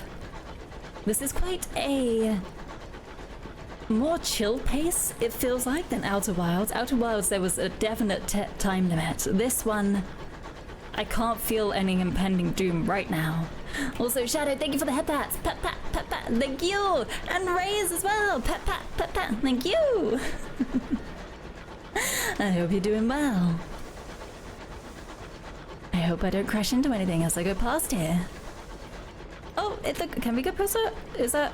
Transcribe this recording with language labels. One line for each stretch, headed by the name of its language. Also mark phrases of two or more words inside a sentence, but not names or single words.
English: This is quite a more chill pace, it feels like, than Outer Wilds. Outer Wilds, there was a definite time limit. This one, I can't feel any impending doom right now. Also, Shadow, thank you for the head pats. Pat, pat, pat, pat. Thank you. And Raise as well. Pat, pat, pat, pat. Thank you. I hope you're doing well. I hope I don't crash into anything as I go past here. Oh, can we go past it? Is that?